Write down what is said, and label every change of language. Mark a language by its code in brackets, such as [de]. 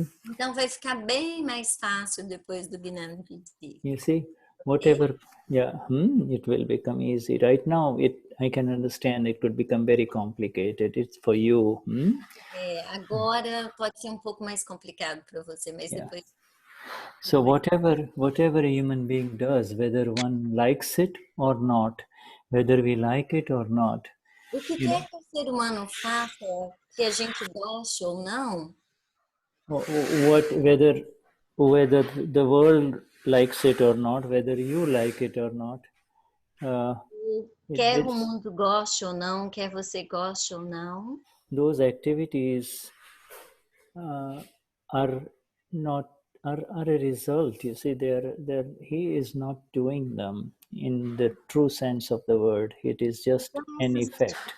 [pt] Então vai ficar bem mais fácil depois do Gnani. [en] You see, whatever, it will become easy. Right now, I can understand it could become very complicated. It's for you. [pt] Agora pode ser pouco mais complicado para você, mas depois. [en] So whatever a human being does, whether one likes it or not, whether we like it or not. [pt] O que quer que o ser humano faça, que a gente goste ou não? [en] Whether the world likes it or not, whether you like it or not. [pt] Quer o mundo goste ou não, quer você goste ou não. [en] Those activities are a result. You see, he is not doing them in the true sense of the word. It is just an effect.